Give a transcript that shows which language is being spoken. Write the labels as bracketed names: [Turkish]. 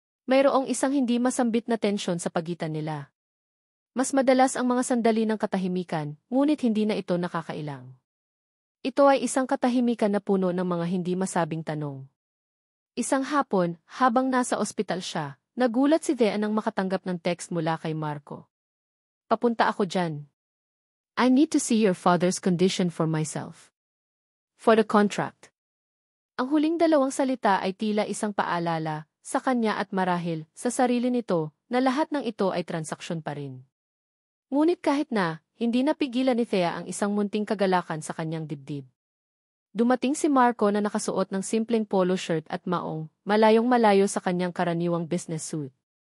[Filipino] Mayroong isang hindi masambit na tensyon sa pagitan nila. Mas madalas ang mga sandali ng katahimikan, ngunit hindi na ito nakakailang. Ito ay isang katahimikan na puno ng mga hindi masabing tanong. Isang hapon, habang nasa ospital siya, nagulat si Thea nang makatanggap ng text mula kay Marco. Papunta ako dyan. [English] I need to see your father's condition for myself. For the contract. [Filipino] Ang huling dalawang salita ay tila isang paalala, sa kanya at marahil, sa sarili nito, na lahat ng ito ay transaksyon pa rin. Ngunit kahit na, hindi napigilan ni Thea ang isang munting kagalakan sa kanyang dibdib. Dumating si Marco na nakasuot ng simpleng polo shirt at maong, malayong-malayo sa kanyang karaniwang business suit.